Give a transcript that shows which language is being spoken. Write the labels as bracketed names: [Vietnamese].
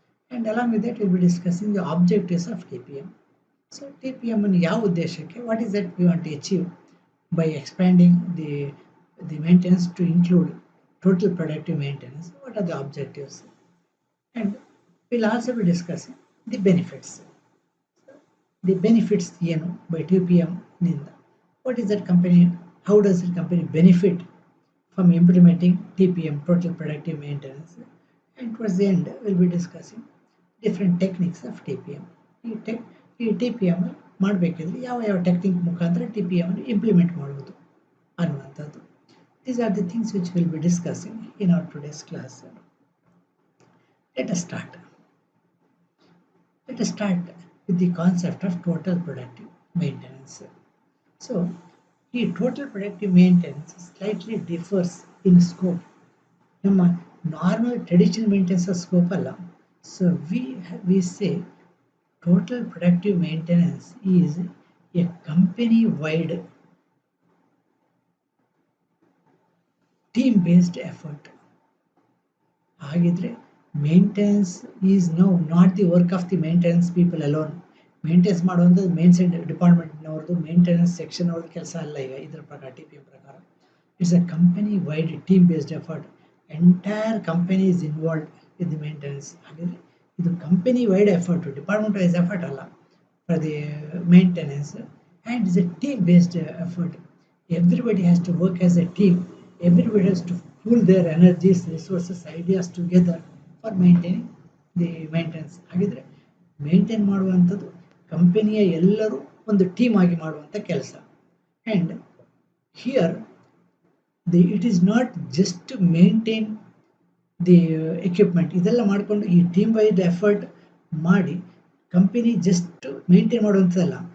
[English] And along with that will be discussing the objectives of T P M. So [Kannada] T P ಎಮ್ಮನ್ನು ಯಾವ ಉದ್ದೇಶಕ್ಕೆ, [English] What is that we want to achieve by expanding the maintenance to include total productive maintenance, what are the objectives. And will also be discussing the benefits. The benefits [Kannada] ಏನು [English] by TPM ನಿಂದ, what is that company, how does the company benefit from implementing TPM, total productive maintenance. And towards the end we'll be discussing different techniques of TPM. [Kannada] ಈ TPM ಮಾಡಬೇಕಿದ್ರೆ ಯಾವ technique ಮುಖಾಂತರ TPM implement ಮಾಡುವುದು ಅನ್ನುವಂಥದ್ದು. [English] These are the things which we'll be discussing in our today's class. Let us start with the concept of total productive maintenance. So, the total productive maintenance slightly differs in scope. [Kannada] ನಮ್ಮ normal traditional maintenance scope ಅಲ್ಲ. [English] So we say total productive maintenance is a company wide team based effort. [Kannada] ಹಾಗಿದ್ರೆ [English] Maintenance is not the work of the maintenance people alone. [Kannada] Maintenance ಮಾಡುವಂಥದ್ದು main ಡಿಪಾರ್ಟ್ಮೆಂಟ್ನವ್ರದ್ದು, maintenance section ಅವ್ರದ್ದು ಕೆಲಸ ಅಲ್ಲ. ಈಗ ಇದರ ಪ್ರಕಾರ T P M ಪ್ರಕಾರ [English] It's a company wide team based effort. Entire company is involved with the maintenance. [Kannada] ಹಾಗಿದ್ರೆ ಇದು company wide effort, department wise effort ಅಲ್ಲ [English] For the maintenance. And it's a team based effort. Everybody has to work as a team. Everybody has to pool their energies, resources, ideas together for maintaining the maintenance. [Kannada] ಹಾಗಿದ್ರೆ maintain ಮಾಡುವಂಥದ್ದು ಕಂಪನಿಯ ಎಲ್ಲರೂ ಒಂದು team ಆಗಿ ಮಾಡುವಂಥ ಕೆಲಸ. And [English] Here, it is not just to maintain the equipment. [Kannada] ಇದೆಲ್ಲ ಮಾಡಿಕೊಂಡು ಈ ಟೀಮ್ ವೈಡ್ ಎಫರ್ಟ್ ಮಾಡಿ ಕಂಪನಿ ಜಸ್ಟ್ ಮೇಂಟೈನ್ ಮಾಡುವಂಥದ್ದಲ್ಲ.